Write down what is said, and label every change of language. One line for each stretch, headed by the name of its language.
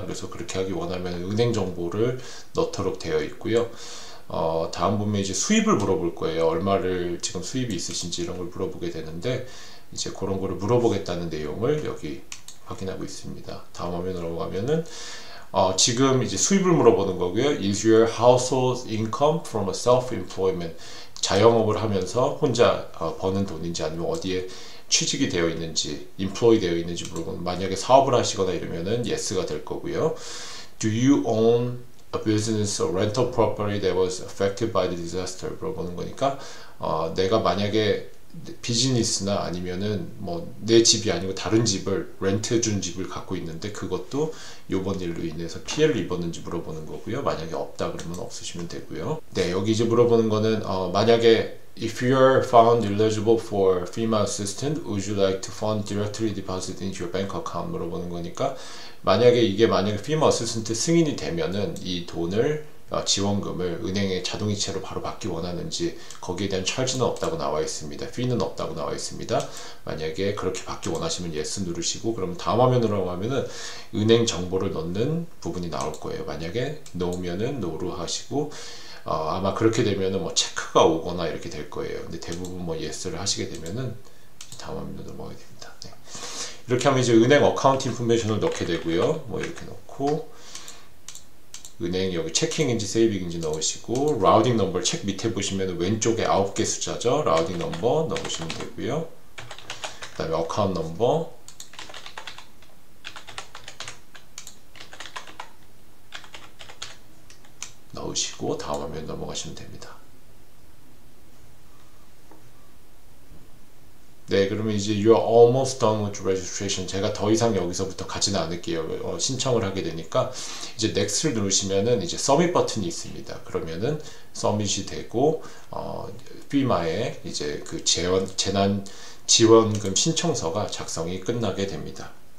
Korean: 그래서 그렇게 하기 원하면 은행 정보를 넣도록 되어 있고요. 다음 보면 이제 수입을 물어볼 거예요. 얼마를 지금 수입이 있으신지 이런 걸 물어보게 되는데, 이제 그런 거를 물어보겠다는 내용을 여기 확인하고 있습니다. 다음 화면으로 넘어가면은 지금 이제 수입을 물어보는 거고요.
English: Is your household income from a self-employment?
Korean: 자영업을 하면서 혼자 버는 돈인지 아니면 어디에 취직이 되어 있는지, employ 되어 있는지 물어보는, 만약에 사업을 하시거나 이러면은 yes가 될 거고요.
English: Do you own a business or rental property that was affected by the disaster?
Korean: 물어보는 거니까 내가 만약에 비즈니스나 아니면은 뭐 내 집이 아니고 다른 집을 렌트 준 집을 갖고 있는데 그것도 요번 일로 인해서 피해를 입었는지 물어보는 거고요. 만약에 없다 그러면 없으시면 되고요. 네, 여기 이제 물어보는 거는 만약에
English: If you are found eligible for FEMA assistance, would you like to fund directly deposit into your bank account?
Korean: 물어보는 거니까 만약에 FEMA assistance 승인이 되면은 이 돈을 지원금을 은행에 자동이체로 바로 받기 원하는지 거기에 대한 charge는 없다고 나와 있습니다. fee는 없다고 나와 있습니다. 만약에 그렇게 받기 원하시면 yes 누르시고 그럼 다음 화면으로 가면은 은행 정보를 넣는 부분이 나올 거예요. 만약에 no면은 no로 하시고 아마 그렇게 되면은 뭐 체크가 오거나 이렇게 될 거예요. 근데 대부분 뭐 yes를 하시게 되면은 다음 화면으로 넘어가게 됩니다. 네. 이렇게 하면 이제 은행 어카운트 인포메이션을 넣게 되고요. 뭐 이렇게 넣고 은행 여기 체킹인지 세이빙인지 넣으시고 라우딩 넘버 책 밑에 보시면 왼쪽에 9개 숫자죠. 라우딩 넘버 넣으시면 되고요. 그 다음에 어카운트 넘버 넣으시고 다음 화면 넘어가시면 됩니다. 네, 그러면 이제
English: You are almost done with registration.
Korean: 제가 더 이상 여기서부터 가지는 않을게요. 신청을 하게 되니까 이제 Next를 누르시면은 이제 Submit 버튼이 있습니다. 그러면은 Submit이 되고 FEMA의 이제 그 재난 지원금 신청서가 작성이 끝나게 됩니다.